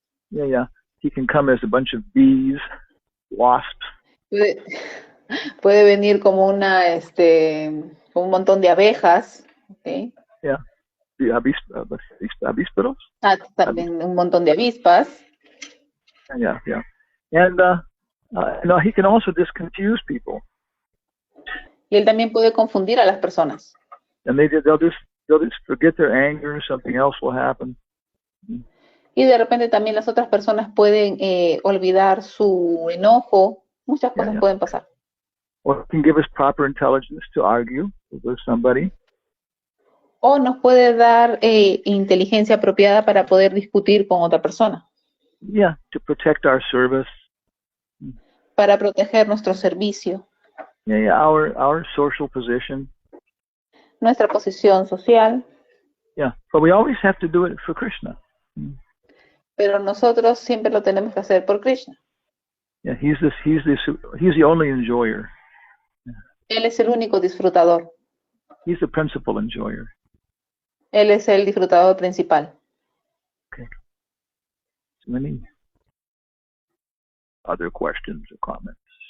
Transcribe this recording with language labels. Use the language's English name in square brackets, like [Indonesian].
[English] Yeah. He can come as a bunch of bees, wasps. [Spanish] Puede venir como un montón de abejas. ¿Okay? Yeah. Avísperos. También un montón de avispas. [English] Yeah. And he can also just confuse people. [Spanish] Y él también puede confundir a las personas. [English] And they'll just forget their anger, something else will happen. [Spanish] Y de repente también las otras personas pueden olvidar su enojo. Muchas cosas pueden pasar. [English] Or can give us proper intelligence to argue with somebody. [Spanish] O nos puede dar inteligencia apropiada para poder discutir con otra persona. [English] Yeah, to protect our service. [Spanish] Para proteger nuestro servicio. [English] Yeah, our social position. [Spanish] Nuestra posición social. [English] Yeah, but we always have to do it for Krishna. [Spanish] Pero nosotros siempre lo tenemos que hacer por Krishna. [English] Yeah, he's the only enjoyer. [Spanish] Él es el único disfrutador. [English] He's the principal enjoyer. [Spanish] Él es el disfrutador principal. [English] Okay. So many other questions or comments?